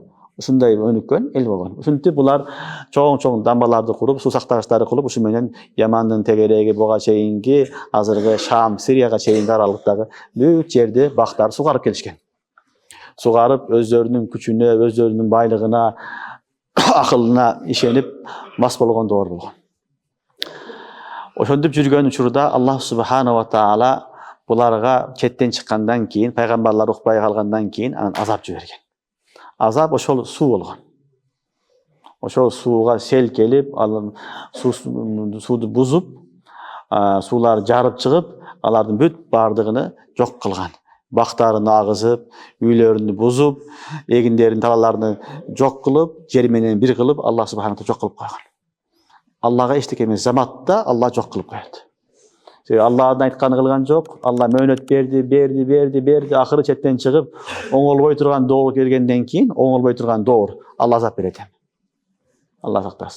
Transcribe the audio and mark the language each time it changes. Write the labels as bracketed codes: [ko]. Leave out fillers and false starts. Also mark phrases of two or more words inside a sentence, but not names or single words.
[ky] Ушундай өнүккөн эл болгон. Ушинтип булар чоң дамбаларды куруп, суу сактагычтарды кылып, ушу менен Ямандын тегереги буга чейинки, азыркы Шам, Сирияга чейинки аралыктагы бүт жерде бактар сугарып келишкен. Сугарып, өздөрүнүн күчүнө, өздөрүнүн байлыгына, акылына ишенип мас болгон доор болгон. Ошентип жүргөн учурда Аллах субхана ва таала буларга четтен чыккандан кийин, пайгамбарлар укпай калгандан кийин анан азап жиберген. Азап ошол суу болгон. Ошол сууга сел келип, ал сууду бузуп, суулар жарып чыгып, алардын бүт бардыгын жок кылган. Бактарын агызып, үйлөрүнү бузуп, эгиндерин, талаларын жок кылып, жер менен бир кылып, Аллах субхана ва таала жок кылып койгон. Аллага эчтеке эмес, заматта Аллах жок кылып коет. Аллахтын айтканын кылган жок. Аллах мөөнөт берди, акыры четтен чыгып, оңолбой турган доор келгенден кийин, оңолбой турган доор Аллах азап берет. Аллах сактасын.